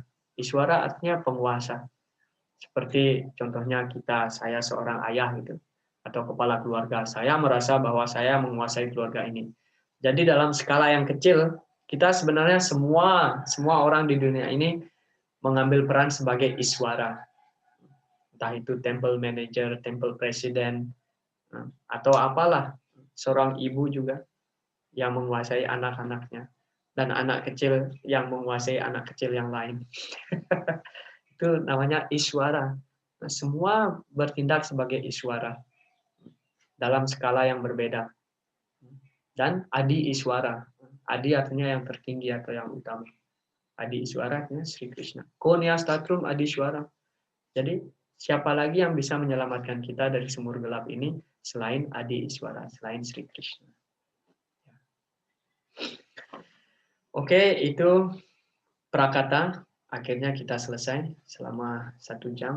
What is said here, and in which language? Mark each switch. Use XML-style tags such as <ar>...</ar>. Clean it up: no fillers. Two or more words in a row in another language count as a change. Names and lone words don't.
<id>Iswara artinya penguasa. Seperti contohnya saya seorang ayah gitu. atau kepala keluarga. Saya merasa bahwa saya menguasai keluarga ini. Jadi dalam skala yang kecil, kita sebenarnya semua orang di dunia ini mengambil peran sebagai iswara. Entah itu</id> <en>temple manager, temple president,</en> <id>atau apalah, seorang ibu juga yang menguasai anak-anaknya, dan anak kecil yang menguasai anak kecil yang lain. Itu namanya iswara. Nah, semua bertindak sebagai iswara dalam skala yang berbeda. Dan</id> <sa>adi iswara.</sa> <id>Adi artinya yang tertinggi atau yang utama.</id> <sa>Adi iswara</sa> <id>artinya Sri Krishna.</id> <sa>Konya statrum adi iswara.</sa> <id>Jadi siapa lagi yang bisa menyelamatkan kita dari sumur gelap ini selain</id> <sa>adi iswara,</sa> <id>selain Sri Krishna. Oke, itu prakata. Akhirnya kita selesai selama 1 jam.</id>